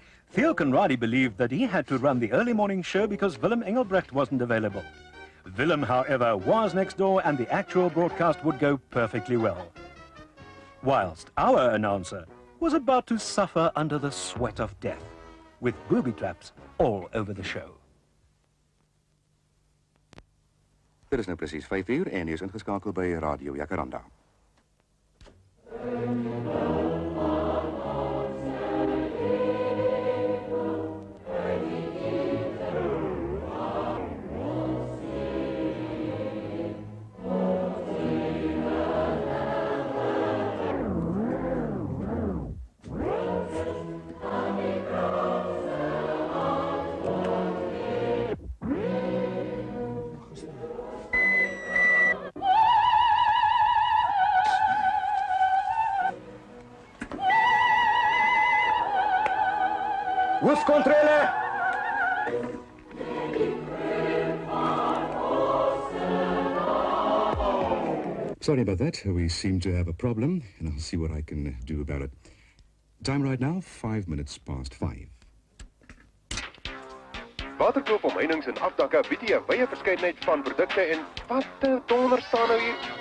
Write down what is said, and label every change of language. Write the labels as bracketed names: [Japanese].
[English] Theo Conradi believed that he had to run the early morning show because Willem Engelbrecht wasn't available. Willem, however, was next door and the actual broadcast would go perfectly well. Whilst our announcer was about to suffer under the sweat of death, with booby traps all over the show. [Afrikaans] Dit is nou precies 5 uur en u is ingeskakeld bij Radio Jacaranda. Hoofdcontrole! [English] Sorry about that. We seem to have a problem, and I'll see what I can do about it. Time right now, 5 minutes past 5. [Afrikaans] Waterkloof omheinings en afdakke bied jy 'n wye verskeidenheid van produkte en wat donder staan nou hier?